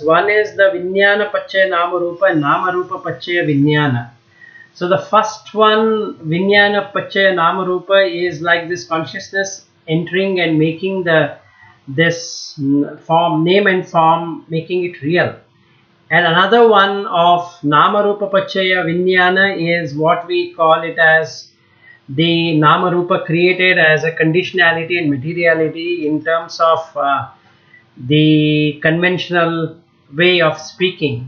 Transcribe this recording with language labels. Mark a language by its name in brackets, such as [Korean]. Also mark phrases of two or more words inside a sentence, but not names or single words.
[English] One is the [Pali] Vijnana Pachaya Nama Rupa [English] and [Pali] Nama Rupa Pachaya Vijnana. [English] So the first one, [Pali] Vijnana Pachaya Nama Rupa, [English] is like this consciousness entering and making this form, name and form, making it real. And another one of [Pali] Nama Rupa Pachaya Vijnana [English] is what we call it as the [Pali] Nama Rupa [English] created as a conditionality and materiality in terms of the conventional way of speaking.